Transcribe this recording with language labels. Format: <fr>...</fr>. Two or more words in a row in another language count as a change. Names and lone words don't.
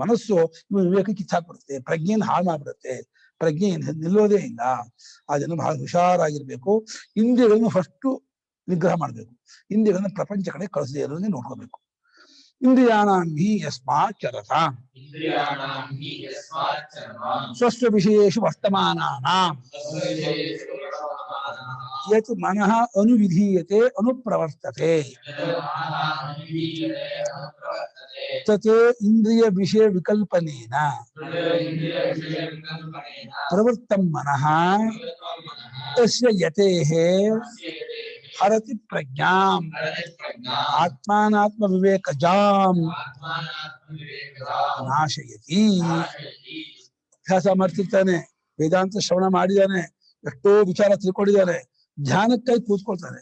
<kn>ಮನಸ್ಸು ಇವನ ವಿವೇಕ ಕಿತ್ತಾಕ್ಬಿಡುತ್ತೆ, ಪ್ರಜ್ಞೆಯನ್ನು ಹಾಳು ಮಾಡ್ಬಿಡುತ್ತೆ, ಪ್ರಜ್ಞೆ ನಿಲ್ಲೋದೇ ಇಲ್ಲ. ಅದನ್ನು ಬಹಳ ಹುಷಾರಾಗಿರ್ಬೇಕು. ಇಂದ್ರಿಯಗಳನ್ನು ಫಸ್ಟ್ ನಿಗ್ರಹ ಮಾಡ್ಬೇಕು, ಇಂದ್ರಿಯಗಳನ್ನ ಪ್ರಪಂಚ ಕಡೆ ಕಳಿಸದೇ ಇರೋದನ್ನೇ ನೋಡ್ಕೋಬೇಕು.</kn> <sa>ಇಂದ್ರಿಯಾಣಾಂಹಿ ಯಸ್ಮಾತ್ ಚರತಾಂ ಸ್ವಸ್ವ ವಿಷಯೇಷು ವರ್ತಮಾನಾನಾಂ ಯತ್ ಮನಃ ಅನುವಿಧೀಯತೆ ಅನುಪ್ರವರ್ತತೆ ತತ್ ಇಂದ್ರಿಯ ವಿಷಯ ವಿಕಲ್ಪನೇನ ಪ್ರವೃತ್ತಂ ಮನಃ ತಸ್ಯ ಯತೇಃ ಹರತಿ ಪ್ರಜ್ಞಾಂ ಆತ್ಮಾನಾತ್ಮ ವಿವೇಕಜಾಂ ನಾಶಯತಿ.</sa> <kn>ಅಭ್ಯಾಸ ಮಾಡ್ತಿರ್ತಾನೆ, ವೇದಾಂತ ಶ್ರವಣ ಮಾಡಿದಾನೆ, ಎಷ್ಟೋ ವಿಚಾರ ತಿಳ್ಕೊಂಡಿದ್ದಾನೆ, ಧ್ಯಾನಕ್ಕಾಗಿ ಕೂತ್ಕೊಳ್ತಾನೆ.</kn>